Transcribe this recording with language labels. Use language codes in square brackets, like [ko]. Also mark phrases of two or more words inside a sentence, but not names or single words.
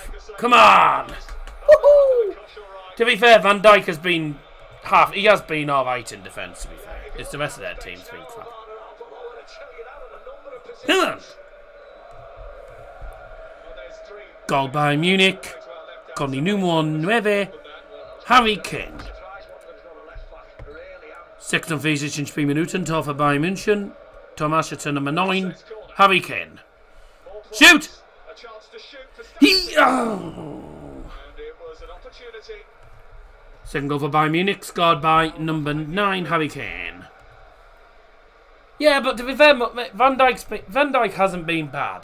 [en] Come on. Woohoo. To be fair, Van Dijk has been he has been alright in defence, to be fair. It's the rest of their team's been crap. Come on. Goal by Munich. [es] Con el número 9. Harry Kane. [de] 46 Spielminuten, Tor für Bayern München. Tormarschütze Nummer 9. Harry Kane. [en] Shoot! Second goal for Bayern Munich, scored by number 9, Harry Kane. Yeah, but to be fair, Van Dijk hasn't been bad.